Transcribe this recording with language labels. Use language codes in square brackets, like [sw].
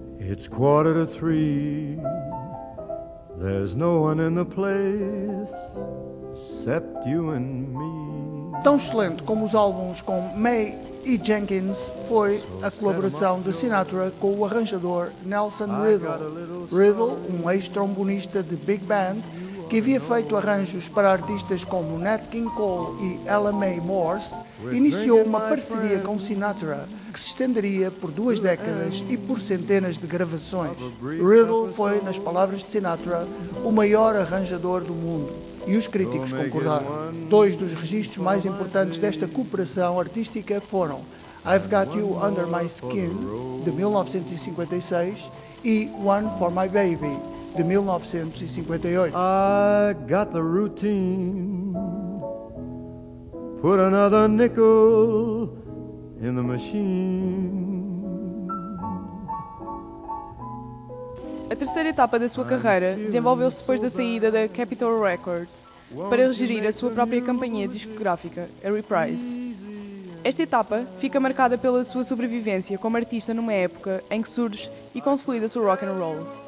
[en] It's 2:45. There's no one in the place except you and me. [pt] Tão excelente como os álbuns com May e Jenkins foi a colaboração de Sinatra com o arranjador Nelson Riddle. Riddle, um ex-trombonista de Big Band, que havia feito arranjos para artistas como Nat King Cole e Ella Mae Morse, iniciou uma parceria com Sinatra que se estenderia por duas décadas e por centenas de gravações. Riddle foi, nas palavras de Sinatra, o maior arranjador do mundo. E os críticos concordaram. Dois dos registros mais importantes desta cooperação artística foram I've Got You Under My Skin, de 1956, e One For My Baby, de 1958. [en] I got the routine, put another nickel in the machine. [pt] A terceira etapa da sua carreira desenvolveu-se depois da saída da Capitol Records para gerir a sua própria companhia discográfica, a Reprise. Esta etapa fica marcada pela sua sobrevivência como artista numa época em que surge e consolida-se o rock and roll.